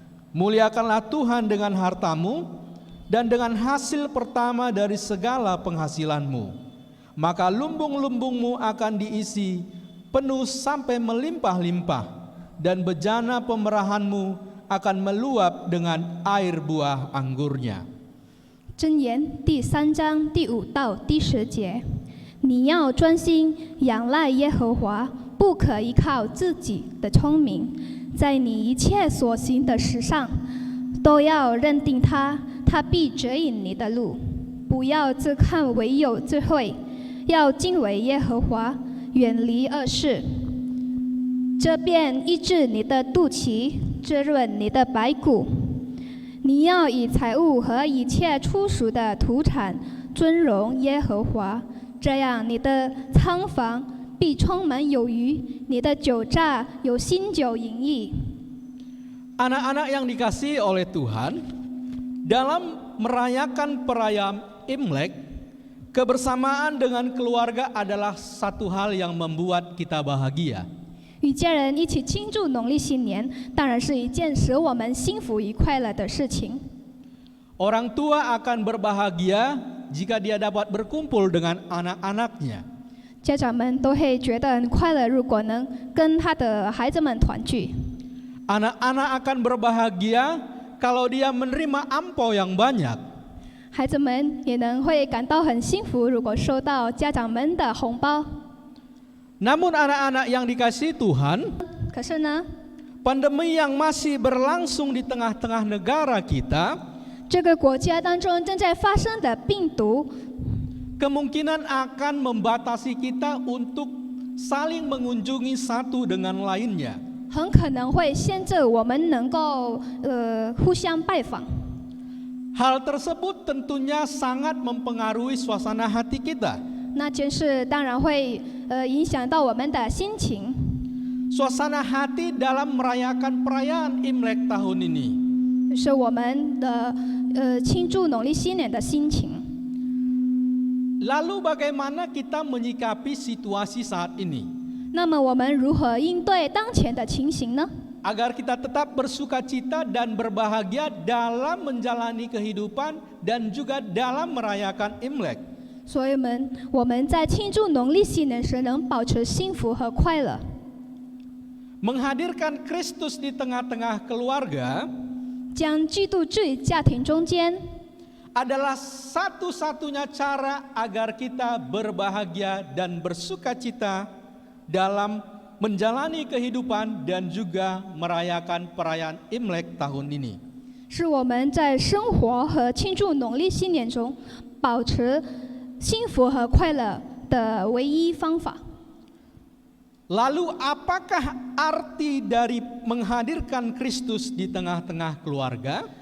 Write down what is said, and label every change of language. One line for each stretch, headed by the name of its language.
Indonesian: Muliakanlah Tuhan dengan hartamu dan dengan hasil pertama dari segala penghasilanmu. Maka lumbung-lumbungmu akan diisi penuh sampai melimpah-limpah, dan bejana pemerahanmu akan meluap dengan air buah anggurnya.
Chinese: 箴言第3章第5到第10节。你要专心仰赖耶和华，不可依靠自己的聪明，在你一切所行的事上，都要认定他，他必指引你的路。不要自看为有智慧，要敬畏耶和华，远离恶事。这便医治你的肚脐，滋润你的白骨。你要以财物和一切出熟的土产尊荣耶和华，这样你的仓房必充满有余，你的酒榨有新酒盈溢。
Indonesian: Anak-anak yang dikasihi oleh Tuhan, dalam merayakan perayaan Imlek, kebersamaan dengan keluarga adalah satu hal yang membuat kita bahagia.
Chinese: 与家人一起庆祝农历新年，当然是一件使我们幸福与快乐的事情。
Indonesian: Orang tua akan berbahagia jika dia dapat berkumpul dengan anak-anaknya.
Chinese: 家长们都会觉得很快乐，如果能跟他的孩子们团聚。
Indonesian: Anak-anak akan berbahagia kalau dia menerima ampau yang banyak.
Chinese: 孩子们也能会感到很幸福，如果收到家长们的红包。
Indonesian: Namun anak-anak yang dikasihi Tuhan,
Chinese: 可是呢，
Indonesian: pandemi yang masih berlangsung di tengah-tengah negara kita
Chinese: 这个国家当中正在发生的病毒，
Indonesian: kemungkinan akan membatasi kita untuk saling mengunjungi satu dengan lainnya.
Chinese: 很可能会限制我们能够互相拜访。
Indonesian: Hal tersebut tentunya sangat mempengaruhi suasana hati kita.
Chinese: 那件事当然会影响到我们的心情。
Indonesian: Suasana hati dalam merayakan perayaan Imlek tahun ini.
Chinese: 是我们的庆祝农历新年的心情。
Indonesian: Lalu bagaimana kita menyikapi situasi saat ini?
Chinese: 那么我们如何应对当前的情形呢？
Indonesian: Agar kita tetap bersuka cita dan berbahagia dalam menjalani kehidupan dan juga dalam merayakan Imlek.
Chinese: 所以我们在庆祝农历新年时能保持幸福和快乐。
Indonesian: Menghadirkan Kristus di tengah-tengah keluarga
Chinese: 将基督置于家庭中间，
Indonesian: adalah satu-satunya cara agar kita berbahagia dan bersukacita dalam menjalani kehidupan dan juga merayakan perayaan Imlek tahun ini.
Chinese: 是我们在生活和庆祝农历新年中保持幸福和快乐的唯一方法。
Indonesian: Lalu apakah arti dari menghadirkan Kristus di tengah-tengah keluarga?